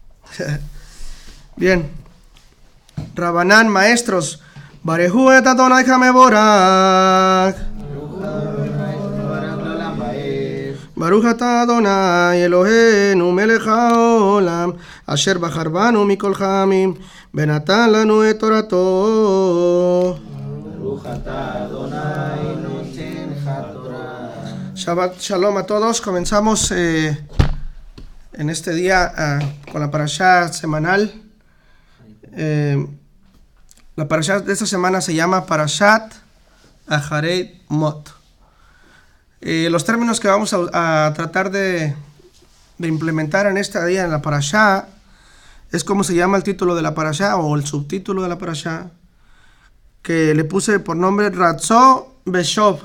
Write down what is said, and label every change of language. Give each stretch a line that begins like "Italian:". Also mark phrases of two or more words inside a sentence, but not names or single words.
Spanish: Bien. Rabanán, maestros.
Hebrew: ברכו את אדני המבורך. ברוך אתה אדני אלהינו מלך העולם אשר בחר בנו מכל העמים ונתן לנו את תורתו. ברוך אתה אדני נותן התורה. שבת שלום
Spanish: a todos. Comenzamos en este día con la parashá semanal. La parashá de esta semana se llama Parashat Acharei Mot. Los términos que vamos a tratar de implementar en este día en la parashá es como se llama el título de la parashá o el subtítulo de la parashá, que le puse por nombre
Hebrew: רצוא ושוב.